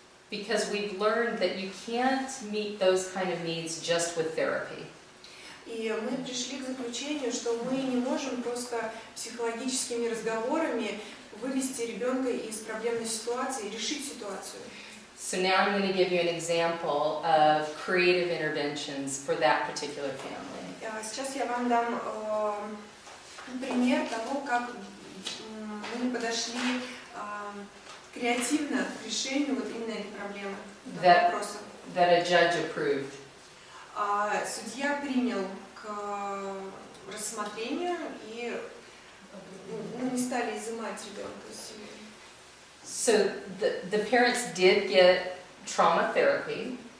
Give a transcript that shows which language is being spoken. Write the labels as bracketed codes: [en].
[en] Because we've learned that you can't meet those kind of needs just with therapy. [ru] И мы пришли к заключению, что мы не можем просто психологическими разговорами вывести ребенка из проблемной ситуации, решить ситуацию. [en] So now I'm going to give you an example of creative interventions for that particular family. [ru] Сейчас я вам дам пример того, как мы подошли креативно к решению вот именно этой проблемы, вопроса. [en] That a judge approved. [ru] Судья принял к рассмотрению и не стали изымать ребенка из семьи. [en] So the parents did get trauma therapy.